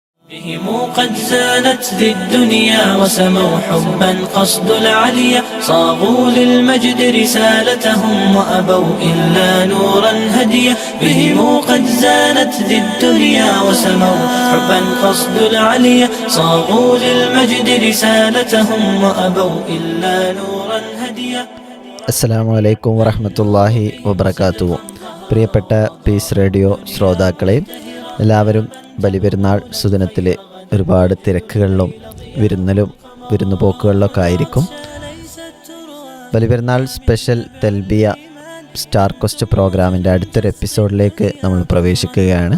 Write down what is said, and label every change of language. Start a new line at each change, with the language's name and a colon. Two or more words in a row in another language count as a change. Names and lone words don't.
Arabic: بهم قد زانت ذي الدنيا وسموا حبا قصد العليا صاغوا للمجد رسالتهم وأبوا إلا نورا هديا بهم قد زانت ذي الدنيا وسموا حبا قصد العليا صاغوا للمجد رسالتهم وأبوا إلا نورا هديا. السلام عليكم ورحمة الله وبركاته.
Malayalam: പ്രിയപ്പെട്ട പീസ് റേഡിയോ ശ്രോതാക്കളെ, എല്ലാവരും ബലിപെരുന്നാൾ സുദിനത്തിൽ ഒരുപാട് തിരക്കുകളിലും വിരുന്നുപോക്കുകളിലൊക്കെ ആയിരിക്കും. ബലിപെരുന്നാൾ സ്പെഷ്യൽ തെൽബിയ സ്റ്റാർ ക്വസ്റ്റ് പ്രോഗ്രാമിൻ്റെ അടുത്തൊരു എപ്പിസോഡിലേക്ക് നമ്മൾ പ്രവേശിക്കുകയാണ്.